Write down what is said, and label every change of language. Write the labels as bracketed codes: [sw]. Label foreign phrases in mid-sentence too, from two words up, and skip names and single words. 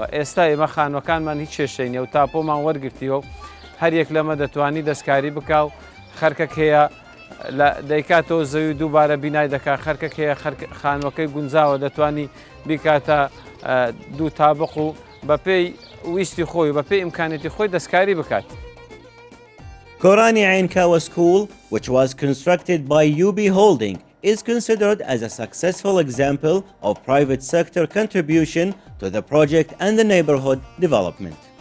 [ckb] ئێستا ئێمە خانووەکانمان هیچ کێشەی نییە و تاپۆمان وەرگرتیەوە هەریەک لەمە دەتوانی دەستکاری بکا و خەرکەک هەیە دەیکاتەوە زەوی دووبارە بینای دەکا خەرکەک هەیە خانووەکەی گونجاوە دەتوانی بیکاتە دوو تابق و بەپێی ویستی خۆی بەپێی ئیمکانێتی خۆی دەستکاری بکات. [en] Kurani Ainkawa School, which was constructed by UB Holding, is considered as a successful example of private sector contribution to the project and the neighborhood development.